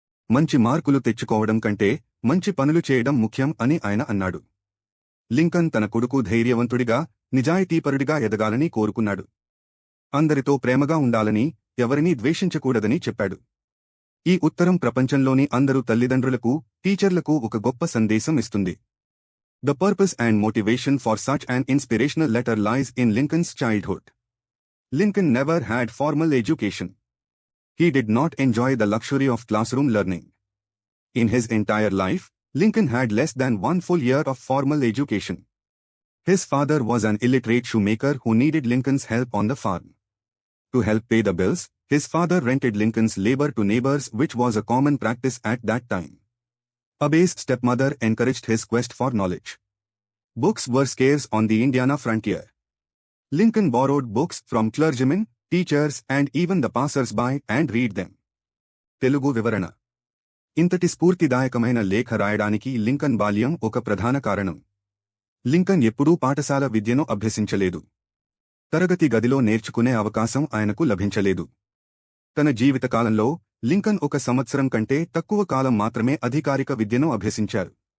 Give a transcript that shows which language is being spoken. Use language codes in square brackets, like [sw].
[te] మంచి మార్కులు తెచ్చుకోవడం కంటే మంచి పనులు చేయడం ముఖ్యం అని ఆయన అన్నాడు. లింకన్ తన కొడుకు ధైర్యవంతుడిగా, నిజాయితీపరుడిగా ఎదగాలని కోరుకున్నాడు. అందరితో ప్రేమగా ఉండాలని, ఎవరినీ ద్వేషించకూడదని చెప్పాడు. ఈ ఉత్తరం ప్రపంచంలోని అందరు తల్లిదండ్రులకు, టీచర్లకు ఒక గొప్ప సందేశం ఇస్తుంది. [en] The purpose and motivation for such an inspirational letter lies in Lincoln's childhood. Lincoln never had formal education. He did not enjoy the luxury of classroom learning. In his entire life, Lincoln had less than 1 full year of formal education. His father was an illiterate shoemaker who needed Lincoln's help on the farm. To help pay the bills, his father rented Lincoln's labor to neighbors, which was a common practice at that time. Abe's stepmother encouraged his quest for knowledge. Books were scarce on the Indiana frontier. Lincoln borrowed books from clergymen, teachers and even the passers-by and read them. [te] Telugu వివరణ. ఇంతటి స్ఫూర్తిదాయకమైన లేఖ రాయడానికి Lincoln బాల్యం ఒక ప్రధాన కారణం. Lincoln ఎప్పుడూ పాఠశాల విద్యను అభ్యసించలేదు. తరగతి గదిలో నేర్చుకునే అవకాశం ఆయనకు లభించలేదు. తన జీవితకాలంలో లింకన్ 1 సంవత్సరం కంటే తక్కువ కాలం మాత్రమే అధికారిక విద్యను అభ్యసించారు.